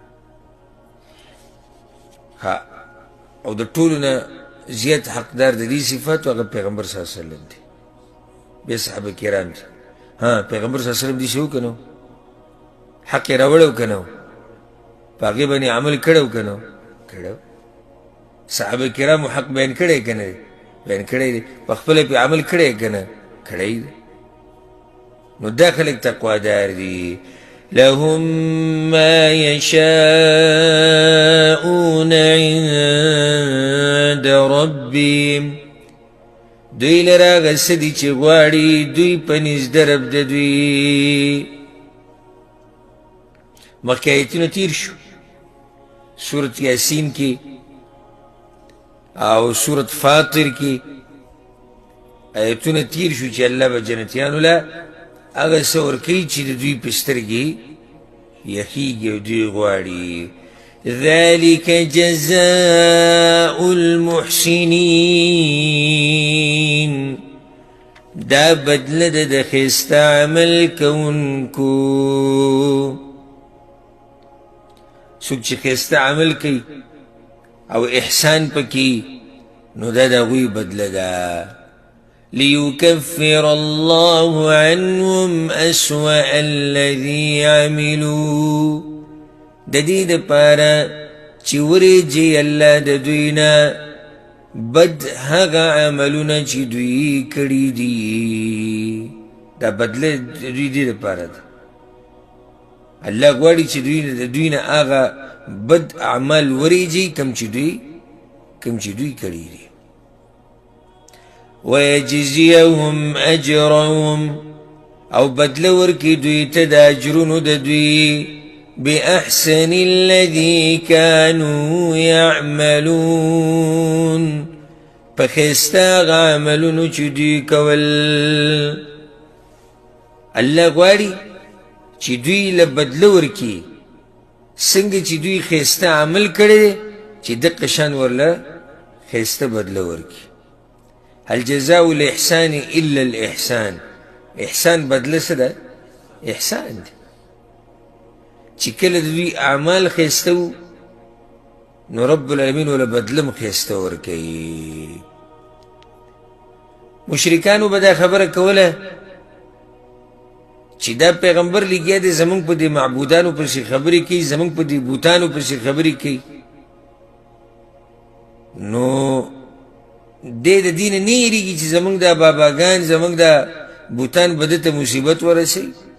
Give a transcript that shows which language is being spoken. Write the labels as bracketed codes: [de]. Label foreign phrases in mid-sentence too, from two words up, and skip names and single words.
[ps] ها او د ټولو نه زیات حقدار د دې صفاتو هغه پیغمبر [ar] صلی الله علیه وسلم [ps] دی بیا صحابه کرام دي ها پیغمبر [ar] صلی الله علیه وسلم [ps] دې شو که نه حق یې راوړی که نه په هغې باندې عمل کړی که نه کړی صحابه کرامو حق بیان کړی که نه دی بیان کړی دی په خپله پې عمل کړی که نه کړی دی نو دا خلک تقوادار دي [ar] لهم ما يشاءون عند ربهم [ps] دوی لره هغه څه دي چې غواړي دوی په نزد رب د دوی مخکې ایتونه تیر شو سورت یاسین کې او سورت فاطر کې ایتونه تیر شو چې الله به جنتیانو له هغه څه ورکوي چې د دوی په سترګې یخیږي او دوی غواړي. [ar] ذلك جزاء المحسنين، [ps] دا بدله ده د ښایسته عمل کوونکو. څوک چې ښایسته عمل کوي او احسان پکې، نو دا د هغوی بدله ده. [ar] ليكفر الله عنهم أسوأ الذي عملوا، [ps] د دې دپاره چې وریجي الله د دوی نه بد هغه عملونه چې دوی کړي دي. دا بدله د دوی دې دپاره ده. الله غواړي چې د دوی نه هغه بد اعمال وریجي کوم چې دوی کړي دي. [ar] ويجزيهم أجرهم، [ps] او بدله ورکي دوی ته د اجرونو د دوی [ar] بأحسن الذي كانوا يعملون، [ps] په ښایسته هغه عملونو چې دوی کول. الله غواړي چې دوی له بدله ورکي څنګه چې دوی ښایسته عمل کړی دی، چې دقه شان ورله ښایسته بدله ورکي. [ar] هل جزاء الإحسان إلا الإحسان، [ps] إحسان بدله څه ده؟ إحسان دی. چې کله د دوی اعمال ښایسته وو، نو رب العالمین وله بدله هم ښایسته ورکوي. مشرکانو به دا خبره کوله چې دا پیغمبر لګیا دی زمونږ په دې معبودانو پسې خبرې کوي، زمونږ په دې بوتانو پسې خبرې کوي، نو دی د دې نه نه یېرېږي چې زمونږ دا باباګان زمونږ دا بوتان به ده ته مصیبت ورسوي.